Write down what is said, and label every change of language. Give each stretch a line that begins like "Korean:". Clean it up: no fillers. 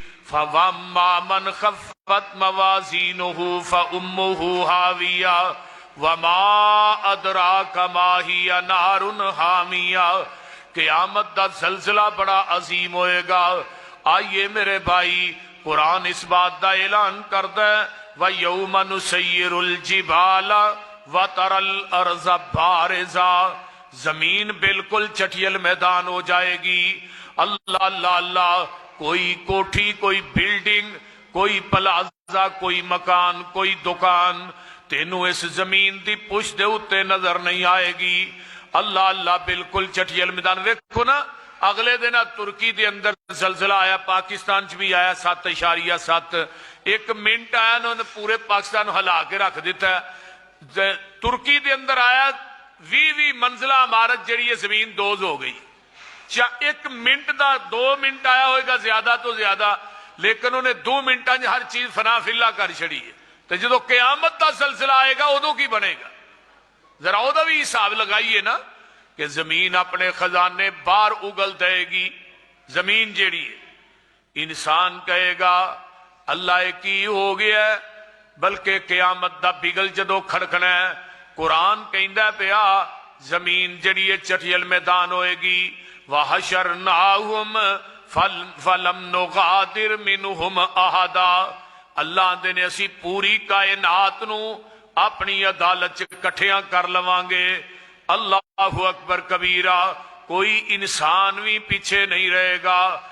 Arabic: فَوَمَّا مَنْ خَفَّتْ مَوَازِينُهُ فَأُمُّهُ هَاوِيَةٌ وَمَا أَدْرَاكَ مَا هِيَ نَارٌ حَامِيَةٌ.
Punjabi: قیامت دا زلزلہ بڑا عظیم ہوئے گا. آئیے میرے بھائی، قرآن اس بات دا اعلان کردا ہے
Arabic: وَيَوْمَ نُسَيِّرُ الْجِبَالَ وَتَرَى الْأَرْضَ بَارِزَةً.
Punjabi: زمین بالکل چٹیل میدان ہو جائے گی. اللہ اللہ اللہ، کوئی کوٹھی، کوئی بلڈنگ، کوئی پلازا، کوئی مکان، کوئی دکان تینوں اس زمین دی پشت دے اتے نظر نہیں آئے گی. اللہ اللہ، بالکل چٹیل میدان. ویکھو نا، اگلے دن ترکی دے اندر زلزلہ آیا، پاکستان چ بھی آیا 7.7. 1 منٹ آیا، انہوں نے پورے پاکستان ہلا کے رکھ دیتا ہے. ترکی دے اندر آیا 20 منزلہ عمارت جڑی ہے زمین دوز ہو گئی. 1 منٹ دا 2 منٹ آیا ہوئے گا زیادہ تو زیادہ، لیکن انہیں 2 منٹاں ہر چیز فنا فلا کر چھڑی ہے. تو جدو قیامت دا سلسلہ آئے گا ادو کی بنے گا؟ ذرا وہ بھی حساب لگائیے نا کہ زمین اپنے خزانے باہر اگل دے گی. زمین جیڑی ہے، انسان کہے گا اللہ کی ہو گیا ہے، بلکہ قیامت دا بگل جدو کھڑکنا ہے. قرآن کہندا پیا زمین جیڑی ہے چٹیل میدان ہوئے گی.
Arabic: وَحَشَرْنَاهُمْ فَلَمْ نُغَادِرْ مِنْهُمْ أَحَدًا.
Punjabi: اللہ دے نے اسی پوری کائنات نو اپنی عدالت کٹھیاں کر لواں گے. اللہ اکبر کبیرہ، کوئی انسان بھی پیچھے نہیں رہے گا.